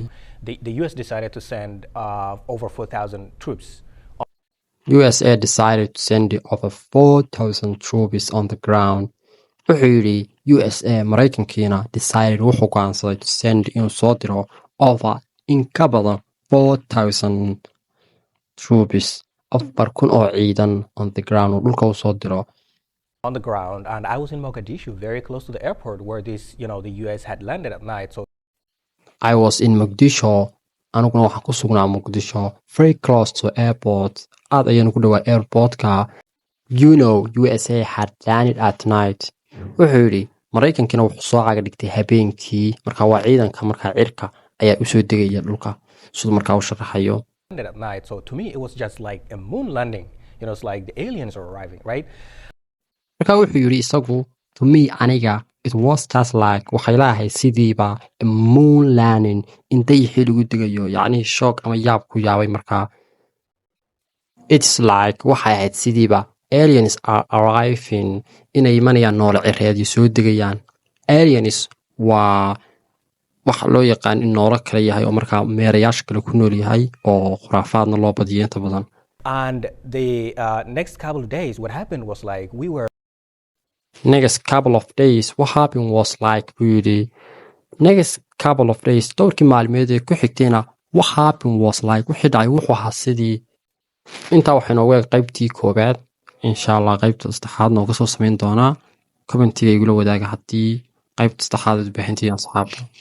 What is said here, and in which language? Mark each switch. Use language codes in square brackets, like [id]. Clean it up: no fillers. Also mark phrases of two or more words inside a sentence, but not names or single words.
[en] the US decided to send over 4,000 troops. USA decided to send over 4,000 troops on the ground. [so] wuxuu yidhi USA Maraykankiina decided wuxuu go'aansaday [en] to send [so] inuu soo diro over in ka badan 4,000 troops 4,000 oo ciidan [en] on the ground [so] oo dhulka u soo diro [en] on the ground, and I was in Mogadishu, very close to the airport where the US had landed at night. So I was in Mogadishu [so] aniguna waxaan ku sugnaa Mogadishu [en] very close to airport [so] aad ayaan ugu dhawaa airportka [en] USA had landed at night [so] wuxuu yidhi Maraykankina wuxuu soo caga dhigtay habeenkii markaa waa ciidanka markaa cirka ayaa u soo degaya dhulka sidoo markaa u sharaxayo [en] landed at night, so to me it was just like a moon landing. It's like the aliens are arriving, right? [so] markaa wuxuu yidhi isagu [en] to me [so] aniga [en] it was just like [so] waxay laahay sidiiba [en] a moon landing [so] in dayixii lagu degayo yacni shock ama yaab ku yaabay markaa [en] it's like [so] waxay ahayd sidiiba [en] aliens are arriving [so] inay imanayaan noole cireedyo soo degayaan aliens waa waxa loo yaqaan in noolo kale yahay oo markaa meerayaasha kale ku nool yahay oo khuraafaadna loo badiyo inta badan [en] And the next couple of days, what happened was like we were next couple of days what happened was like really next couple of days [so] dhowrkii maalmeed ee ku xigtayna [en] what happened was like [so] wixii dhacay wuxuu ahaa sidii intaa waxay noogu eeg qaybtii koobaad [ar] insha allah [so] qaybta saddexaad nooga soo samayn doonaa commentiga igula wadaaga haddii qaybta saddexaad bixintii asxaabta